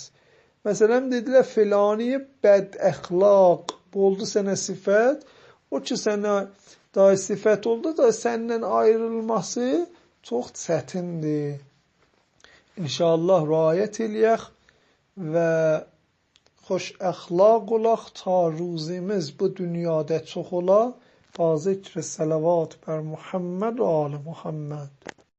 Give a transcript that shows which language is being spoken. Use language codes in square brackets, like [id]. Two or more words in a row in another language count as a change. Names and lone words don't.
[az] Məsələn, dedilər, filani bəd əxlaq, bu oldu sənə sifət, o ki sənə da sifət oldu da səndən ayrılması çox çətindir. İnşallah riayət eləyək və xoş əxlaq olaq ta ruzimiz bu dünyada çox ola. [fa] با ذکر صلوات بر محمد و آل محمد